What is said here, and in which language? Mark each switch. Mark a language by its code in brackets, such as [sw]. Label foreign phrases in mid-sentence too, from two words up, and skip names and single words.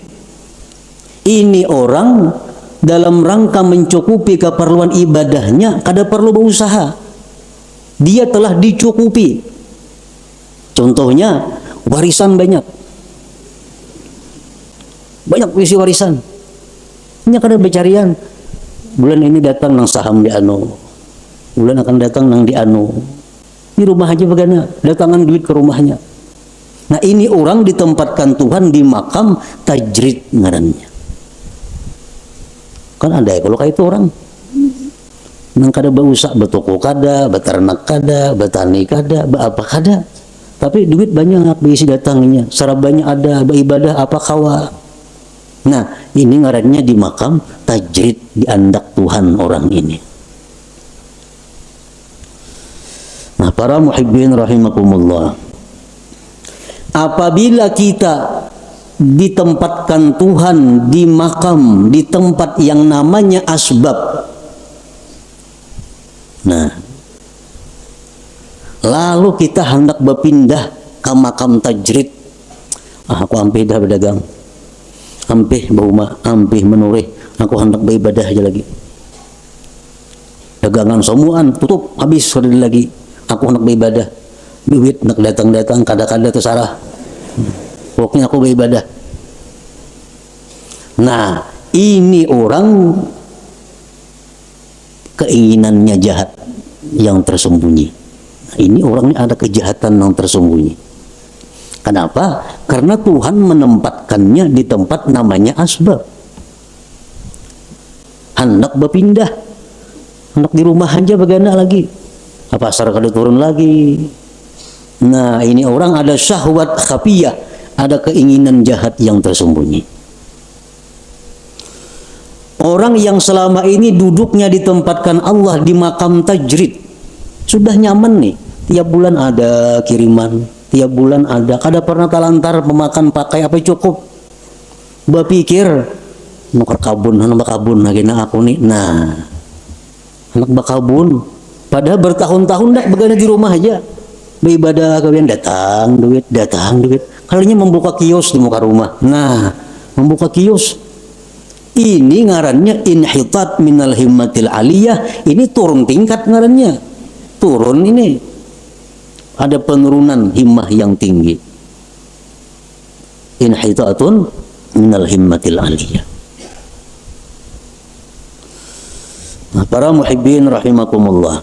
[bjn] Ini orang dalam rangka mencukupi keperluan ibadahnya kada perlu berusaha. Dia telah dicukupi. Contohnya warisan banyak. Banyak isi warisan. Ini kada bercarian. Bulan ini datang nang saham di anu. Bulan akan datang nang di anu. Di rumah aja bagaimana, datangan duit ke rumahnya. Nah, ini orang ditempatkan Tuhan di makam tajrid ngarannya. Kan ada ya kalau kayak itu orang nang kada berusaha, betoko kada, beternak kada, betani kada, apa kada, tapi duit banyak ngak diisi datangnya, sarabanya ada, beribadah apa kawa. Nah, ini ngarannya di makam tajrid, di andak Tuhan orang ini. Nah, para [ar] muhibbin rahimakumullah, [bjn] apabila kita ditempatkan Tuhan di makam, di tempat yang namanya asbab, nah, lalu kita hendak berpindah ke makam tajrid. Aku ampih dah berdagang, ampih bauma, ampih menurih, aku hendak beribadah aja lagi. Dagangan semuaan tutup, habis sudah lagi. Aku hendak beribadah, duit nak datang-datang, kada-kada terserah. Pokoknya aku beribadah. Nah, ini orang keinginannya jahat yang tersembunyi. Nah, ini orang ini ada kejahatan yang tersembunyi. Kenapa? Karena Tuhan menempatkannya di tempat namanya asbab. Hendak berpindah, hendak di rumah aja bagaimana lagi. Apa asar kada turun lagi. Nah, ini orang ada [ar] syahwat khafiyah, [bjn] ada keinginan jahat yang tersembunyi. Orang yang selama ini duduknya ditempatkan Allah di makam tajrid sudah nyaman nih, tiap bulan ada kiriman, tiap bulan ada, kada pernah talantar memakan pakai apa cukup. Berpikir nukar kabun, anak bakabun lagi na aku nih. Nah, anak bakabun padahal bertahun-tahun dah begana di rumah aja beribadah, kalian datang duit. Kalinya membuka kios di muka rumah. Nah, membuka kios Ini ngarannya [ar] inhitat minal himmatil aliyah, [bjn] ini turun tingkat ngarannya. Turun ini. Ada penurunan himmah yang tinggi. [ar] Inhitatun minal himmatil aliyah. [bjn] Nah, para [ar] muhibbin rahimakumullah.